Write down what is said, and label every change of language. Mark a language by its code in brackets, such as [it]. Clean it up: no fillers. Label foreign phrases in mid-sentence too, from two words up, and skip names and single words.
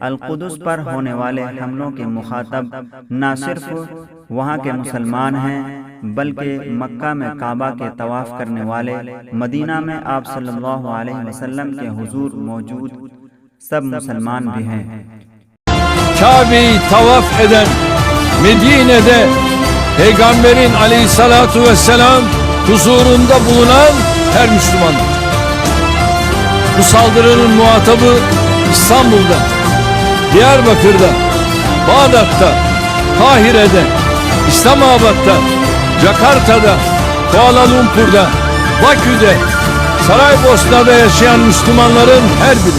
[hi] अल-क़ुद्स पर होने वाले हमलों के मुखातब न सिर्फ वहाँ के मुसलमान हैं, बल्कि मक्का में काबा के तवाफ़ करने वाले, मदीना में आप [ar] صلى الله عليه وسلم [hi] के हुजूर मौजूद सब मुसलमान भी हैं। [tr] Kabe'yi tavaf eden, Medine'de Peygamberin [ar] عليه الصلاة والسلام [tr] huzurunda bulunan her Müslümandır. Bu saldırının muhatabı İstanbul'da, Diyarbakır'da, Bağdat'ta, Kahire'de, İslamabad'da, Jakarta'da, Kuala Lumpur'da, Bakü'de, Saraybosna'da yaşayan Müslümanların her biri.